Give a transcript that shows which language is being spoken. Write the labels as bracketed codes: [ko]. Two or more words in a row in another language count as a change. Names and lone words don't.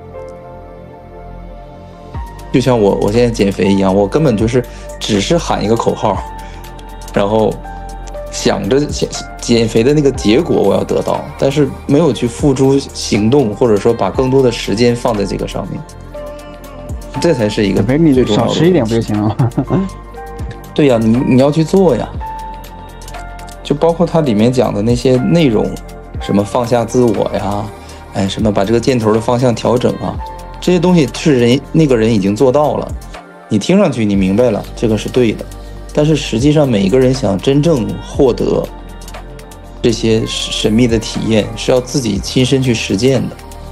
[zh] 就像我現在減肥一樣，我根本就是只是喊一個口號，然後想着減肥的那個結果我要得到，但是沒有去付諸行動，或者說把更多的時間放在這個上面，這才是一個最重要的。少吃一點不就行了？對呀，你要去做呀。就包括它裡面講的那些內容，什麼放下自我呀，什麼把這個箭頭的方向調整啊，這些東西是那個人已經做到了，你聽上去你明白了，這個是對的。但是實際上每一個人想真正獲得這些神秘的體驗，是要自己親身去實踐的。